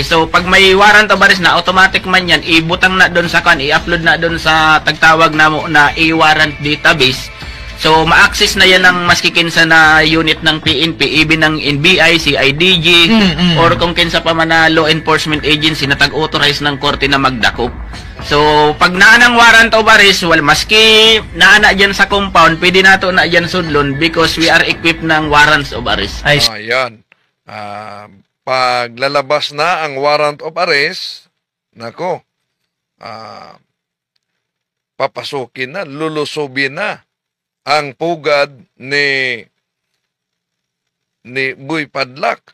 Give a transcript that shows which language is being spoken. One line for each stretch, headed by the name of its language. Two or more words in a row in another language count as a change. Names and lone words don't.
Filipino: So pag may
English: warrant of arrest
Filipino: na, automatic man yan, ibutang na doon sa i-upload na doon sa tagtawag na
English: e-warrant database.
Filipino: So ma-access na yan ng maskikinsa na unit ng PNP, even ng NBI, CIDG, or kung kinsa pa man na
English: law enforcement agency
Filipino: na tag-authorize ng korte na magdakop. So, pag naanang
English: warrant of arrest,
Filipino: well, maski naana dyan sa compound, pwede nato na dyan sudlon
English: because we are equipped
Filipino: ng
English: warrants of arrest.
Filipino: Ayan. Pag lalabas na ang
English: warrant of arrest,
Filipino: nako, papasukin na, lulusubin na ang pugad ni Boy Padlak.